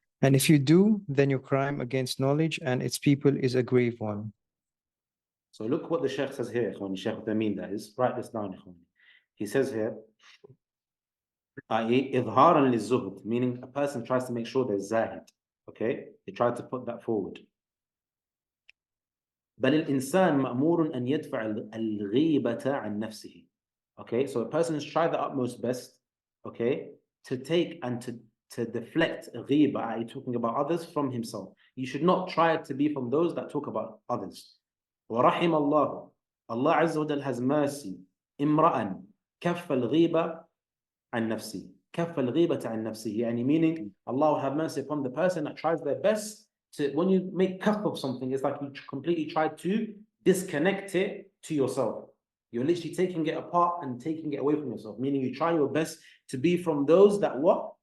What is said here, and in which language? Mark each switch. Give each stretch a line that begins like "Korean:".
English: And if you do, then your crime against knowledge and its people is a grave one. So look what the Shaykh says here, ikhwani, Shaykh Uthaymeen, that is. Write this down, ikhwani. He says here, i.e.
Arabic: إظهارا للزهد,
English: meaning a person tries to make sure they're zahid. Okay? They try to put that forward.
Arabic: بل الإنسان مأمور أن يدفع الغيبة عن نفسه.
English: Okay, so a person is trying the utmost best, okay, to take and to deflect ghiba, i.e. talking about others, from himself. You should not try to be from those that talk about others.
Arabic: وَرَحِمَ اللَّهُ,
English: Allah Azza wa Jal has mercy,
Arabic: إِمْرَأً كَفَّ الْغِيبَ عن نفسه. كَفَّ الْغِيبَةَ عن نفسه.
English: يعني meaning, Allah will have mercy upon the person that tries their best to, when you make kaf of something, it's like you completely try to disconnect it to yourself. You're literally taking it apart and taking it away from yourself, meaning you try your best to be from those that what?